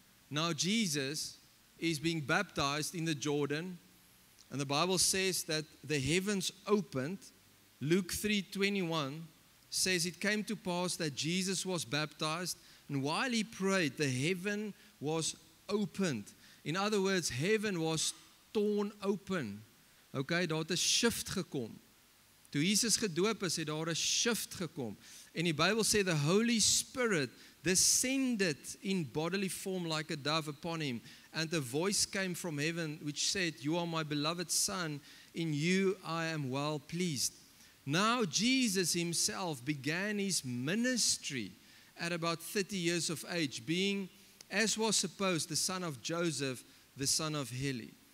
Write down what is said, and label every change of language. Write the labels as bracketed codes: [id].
[en] Now Jesus is being baptized in the Jordan, and the Bible says that the heavens opened. Luke 3:21 says it came to pass that Jesus was baptized, and while he prayed, the heaven was opened. In other words, heaven was torn open. [af] Okay, daar het 'n shift gekom. Toe Jesus gedoop is, het daar 'n shift gekom. En die Bybel sê [en] the Holy Spirit descended in bodily form like a dove upon him, and a voice came from heaven which said, "You are my beloved Son, in you I am well pleased." Now Jesus himself began his ministry at about 30 years of age, being, as was supposed, the son of Joseph, the son of Heli.